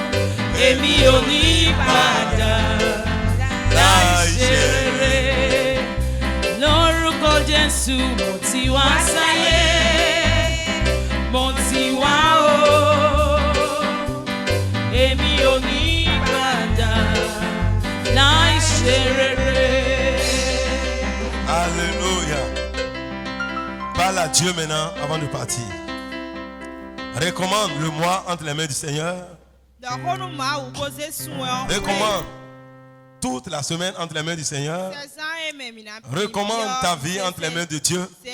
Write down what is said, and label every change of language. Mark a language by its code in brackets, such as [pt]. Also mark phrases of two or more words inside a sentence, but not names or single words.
[yo] Èmi ò ní padà láì ṣe rere lórúkọ Jésù. Mo ti wá sáyé, mo ti wá o. Èmi ò ní padà láì ṣe rere. [fr] Alléluia. Parle à Dieu maintenant avant de partir. Recommande le mois entre les mains du Seigneur. Recommande toute la semaine entre les mains du Seigneur. Recommande ta vie entre les mains de Dieu.